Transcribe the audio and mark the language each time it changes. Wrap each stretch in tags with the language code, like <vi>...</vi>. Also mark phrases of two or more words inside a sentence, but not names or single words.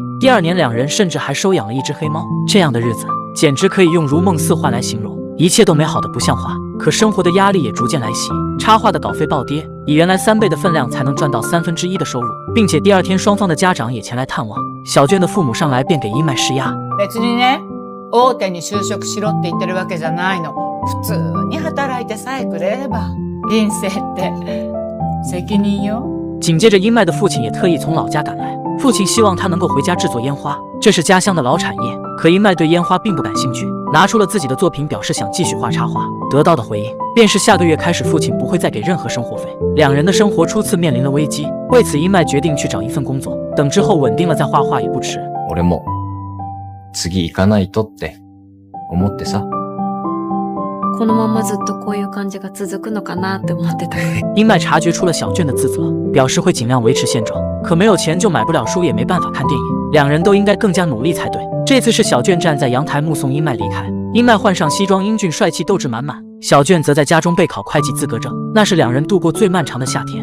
<zh>第2年，2人甚至还收养了一只黑猫。这样的日子简直可以用如梦似幻来形容，一切都美好的不像话。可生活的压力也逐渐来袭，插画的稿费暴跌，以原来3倍的分量才能赚到1/3的收入，并且第2天双方的家长也前来探望。小卷的父母上来便给英麦施压。</zh> <ja>別にね、大手に就職しろって言ってるわけじゃないの。普通に働いてさえくれれば、人生って責任よ。</ja> <zh>紧接着，英麦的父亲也特意从老家赶来，父亲希望他能够回家制作烟花，这是家乡的老产业。可英麦对烟花并不感兴趣，拿出了自己的作品，表示想继续画插画。得到的回应便是下个月开始，父亲不会再给任何生活费。两人的生活初次面临了危机，为此英麦决定去找一份工作，等之后稳定了再画画也不迟。</zh> <ja>俺も次行かないとって思ってさ。このままずっとこういう感じが続くのかなって思ってた。</ja> <zh>英麦察觉出了小卷的自责，表示会尽量维持现状，可没有钱就买不了书，也没办法看电影，两人都应该更加努力才对。这次是小卷站在阳台目送英麦离开，英麦换上西装，英俊帅气，斗志满满。小卷则在家中备考会计资格证，那是两人度过最漫长的夏天。</zh>